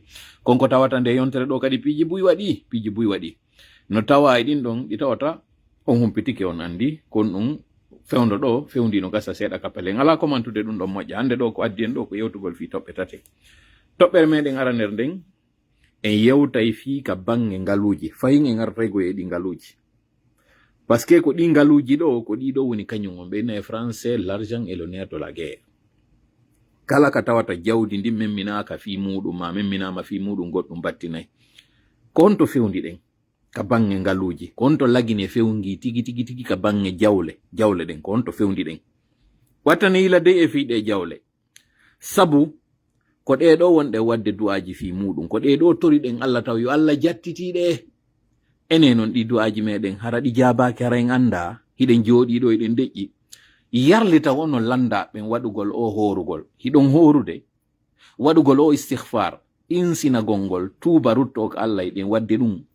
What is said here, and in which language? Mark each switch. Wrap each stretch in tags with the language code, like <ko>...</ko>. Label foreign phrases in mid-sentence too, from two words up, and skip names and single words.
<ff>konko tawata nde yontere ɗo kadi piiji buy waɗi no tawa e ɗin ɗon ɗi tawata on humpitike on andi kon ɗum fewndo ɗo fewndino gasa seeɗa kappelen ala komantude ɗum ɗon moƴƴa hande ɗo ko addi en ɗo ko yewtugol fi toɓɓe tate toɓɓere meɗen ara nder nden en yewtay fi ka bange ngaluji fayin en artaygo e ɗi ngaluji</ff> <fr>parce que</fr> <ff>ko ɗi ngaluji ɗo ko ɗi ɗo woni kañum on ɓeyna e</ff> <fr>français l'argent est le nerf de la guerre</fr> <ff>kala ka tawata jawdi ndi memminaka fi muɗum ma memminama fi muɗum goɗɗum battinayi ko honto fewndi ɗen ka bange ngaluji ko honto lagine fewngi tigi ka bange jawle ɗen ko honto fewndi ɗen wattane yila dey e fiɗe jawle sabu ko ɗe ɗo wonɗe wadde du'aji fi muɗum ko ɗe ɗo tori ɗen Allah taw yo Allah jattitiɗe ene non ɗi du'aji meɗen hara ɗi jabaki hara en anda hiɗen jooɗiɗo eɗen deƴƴi yarlita wono landa ɓen waɗugol o horugol hiɗon horude waɗugol o istighfar insina gongol tuba rutto ko Allah eɗen wadde ɗum</ff>